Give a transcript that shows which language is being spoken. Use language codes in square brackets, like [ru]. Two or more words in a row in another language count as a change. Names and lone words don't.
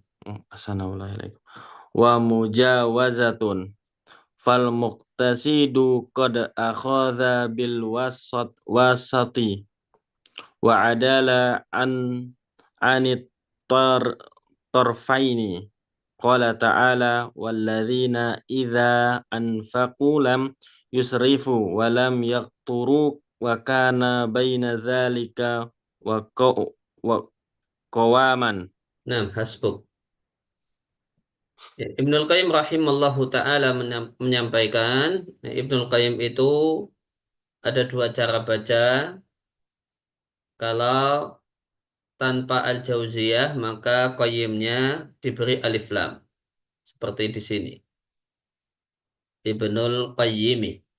[ar] السلام عليكم ومجاوزة فالمقتصد قد أخذ بالوسط وعدل عن الطرفين قال تعالى والذين إذا أنفقوا لم يسرفوا ولم يقتروا وكان بين ذلك وقواما. [id] Nah, hasbuk. Ya, Ibnul Qayyim [ar] رحمه الله تعالى [id] menyampaikan, Ibnul Qayyim itu ada dua cara baca. Kalau tanpa al-jauziyah maka qayyimnya diberi alif lam seperti di sini. Ibnul Qayyimi.